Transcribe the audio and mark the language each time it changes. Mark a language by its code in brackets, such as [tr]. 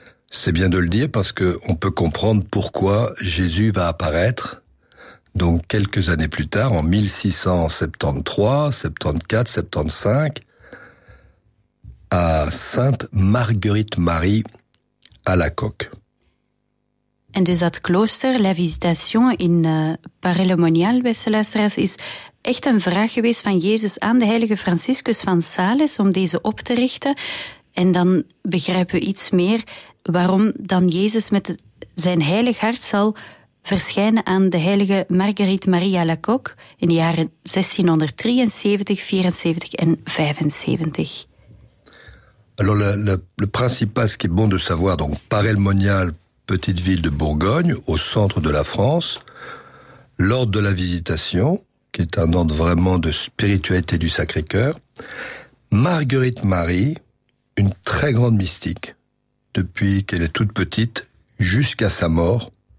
[fr] C'est bien de le dire parce que on peut comprendre pourquoi Jésus va apparaître, donc quelques années plus tard, en 1673, 74, 75, à Sainte Marguerite Marie à la Coque. [nl] En dus dat klooster, La Visitation in Paray-le-Monial, beste luisteraars, is echt een vraag geweest van Jezus aan de heilige Franciscus van Sales om deze op te richten. En dan begrijpen we iets meer waarom dan Jezus met zijn heilig hart zal verschijnen aan de heilige Marguerite Maria Lacocque in de jaren 1673, 74 en 75. [fr] Alors le principal, ce qui est bon de savoir, donc Paray-le-Monial, petite ville de Bourgogne, au centre de la France, l'ordre de la Visitation, qui est un ordre vraiment de spiritualité du Sacré-Cœur, Marguerite Marie, une très grande mystique, depuis qu'elle est toute petite, jusqu'à sa mort.